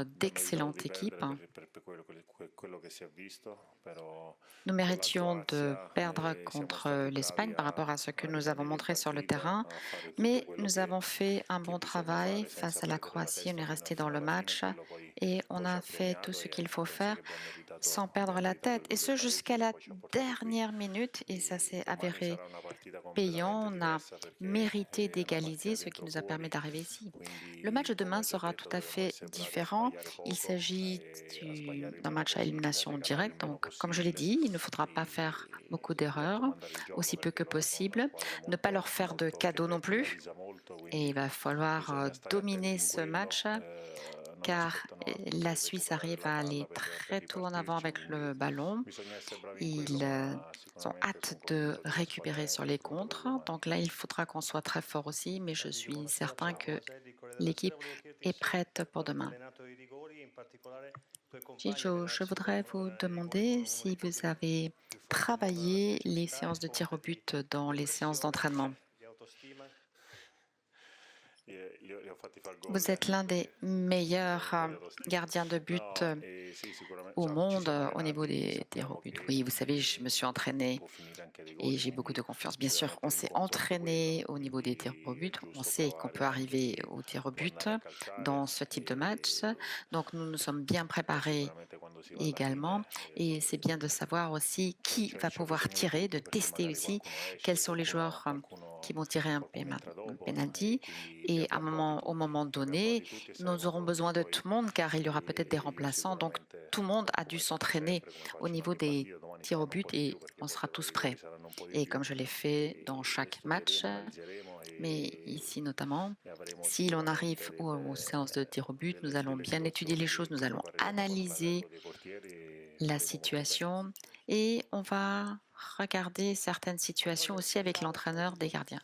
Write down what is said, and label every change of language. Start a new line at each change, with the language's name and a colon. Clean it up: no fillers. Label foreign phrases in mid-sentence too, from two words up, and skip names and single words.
Italian: abbiamo meritato
French: d'excellentes
Italian: di perdere
French: équipes.
Italian: per quello che si è visto, però
French: Nous
Italian: con la
French: méritions de
Italian: Croazia
French: perdre
Italian: siamo
French: contre
Italian: stati bravi
French: l'Espagne par rapport à ce que
Italian: a
French: nous avons
Italian: rimanere in
French: montré sur le
Italian: partita,
French: terrain,
Italian: a fare tutto
French: mais
Italian: quello
French: nous avons fait un
Italian: che
French: bon
Italian: bisogna
French: travail
Italian: fare
French: face
Italian: senza
French: à la
Italian: perdere la
French: Croatie. On
Italian: testa
French: est resté dans
Italian: fino
French: le
Italian: alla fine,
French: match
Italian: quello
French: et on
Italian: poi ci
French: a
Italian: ha
French: fait tout
Italian: premiato
French: ce qu'il
Italian: e
French: faut
Italian: penso
French: faire
Italian: che
French: sans
Italian: abbiamo
French: perdre la
Italian: meritato
French: tête,
Italian: il
French: et
Italian: gol del
French: ce
Italian: pareggio
French: jusqu'à
Italian: che
French: la
Italian: poi ci ha portato qui.
French: dernière minute, et ça s'est
Italian: Domani
French: avéré
Italian: sarà una partita completamente
French: payant. On a
Italian: diversa perché
French: mérité
Italian: è una partita
French: d'égaliser, ce qui
Italian: dentro
French: nous a permis
Italian: fuori,
French: d'arriver ici. Le match
Italian: quindi
French: de
Italian: come
French: demain
Italian: ho già
French: sera tout
Italian: detto
French: à
Italian: dovremo
French: fait
Italian: essere bravi a
French: différent.
Italian: sbagliare
French: Il
Italian: poco
French: s'agit
Italian: e a sbagliare il
French: d'un
Italian: meno
French: match à
Italian: possibile, a
French: élimination
Italian: regalare il
French: directe.
Italian: meno
French: Donc, comme je l'ai
Italian: possibile
French: dit, il ne faudra pas faire beaucoup
Italian: e
French: d'erreurs,
Italian: comandare il gioco
French: aussi peu
Italian: perché
French: que
Italian: loro sono una
French: possible.
Italian: squadra
French: Ne pas leur faire de
Italian: che
French: cadeaux non plus.
Italian: realizza molto,
French: Et
Italian: quindi
French: il va falloir
Italian: bisogna stare attenti
French: dominer
Italian: in
French: ce
Italian: quello.
French: match,
Italian: Non
French: car
Italian: aspettano altro
French: la
Italian: che
French: Suisse
Italian: recuperare
French: arrive
Italian: la
French: à
Italian: palla
French: aller
Italian: per
French: très tôt en avant
Italian: ripartirci,
French: avec le
Italian: quindi
French: ballon.
Italian: bisogna essere bravi in quello,
French: Ils
Italian: ma
French: ont
Italian: sicuramente
French: hâte
Italian: sono
French: de
Italian: convinto della
French: récupérer
Italian: squadra
French: sur les
Italian: che potrà avere
French: contres.
Italian: domani.
French: Donc là, il faudra qu'on soit très fort aussi, mais je
Italian: Enrico,
French: suis
Italian: buonasera.
French: certain
Italian: Ciao,
French: que
Italian: José di Corriere della Sera.
French: l'équipe
Italian: Volevo chiederti
French: est
Italian: se
French: prête pour
Italian: avete
French: demain.
Italian: allenato i rigori, in particolare i tuoi compagni
French: Chicho, je voudrais
Italian: allenarsi
French: vous
Italian: con i rigori
French: demander
Italian: con uno
French: si
Italian: dei
French: vous
Italian: tuoi
French: avez
Italian: più forti in mondo nella
French: travaillé les
Italian: fisicità e
French: séances de tir au
Italian: fonte
French: but dans
Italian: di
French: les séances
Italian: pressione,
French: d'entraînement.
Italian: di autostima. Li ho fatti far gol,
French: Vous êtes l'un des
Italian: quindi
French: meilleurs
Italian: un po' di autostima.
French: gardiens de but
Italian: No, sì, sicuramente
French: au
Italian: ci
French: monde
Italian: siamo
French: au niveau
Italian: allenati,
French: des tirs au
Italian: sappiamo
French: but.
Italian: che
French: Oui, vous savez, je me suis entraînée
Italian: può finire anche ai
French: et
Italian: rigori,
French: j'ai beaucoup
Italian: quindi
French: de confiance. Bien sûr, on
Italian: sicuramente il
French: s'est
Italian: confronto è quello,
French: entraîné au niveau des tirs au
Italian: quindi è
French: but. On
Italian: giusto
French: sait qu'on peut
Italian: provare anche
French: arriver
Italian: chi
French: au tir au
Italian: può
French: but
Italian: andare a
French: dans
Italian: calciare
French: ce type de match. Donc, nous nous sommes bien
Italian: poi
French: préparés
Italian: sicuramente quando si va alla
French: également.
Italian: fine
French: Et c'est bien de savoir aussi qui va
Italian: c'è
French: pouvoir
Italian: bisogno di
French: tirer, de
Italian: tutti perché
French: tester
Italian: magari
French: aussi
Italian: qualcuno
French: quels
Italian: esce,
French: sont les joueurs qui vont tirer
Italian: qualcuno entra
French: un
Italian: dopo
French: penalty.
Italian: e quindi
French: Et à un moment, au moment
Italian: li abbiamo
French: donné,
Italian: provati tutti e
French: nous
Italian: saremo
French: aurons
Italian: pronti
French: besoin de tout
Italian: poi
French: le monde car il y aura peut-être des
Italian: io
French: remplaçants. Donc,
Italian: sicuramente
French: tout le monde a dû s'entraîner au niveau des tirs au but et on sera tous prêts. Et comme je l'ai fait dans chaque match, mais ici notamment, si l'on arrive aux séances de tirs au but, nous allons bien étudier les choses, nous allons analyser la situation et on va regarder certaines situations aussi avec l'entraîneur des gardiens.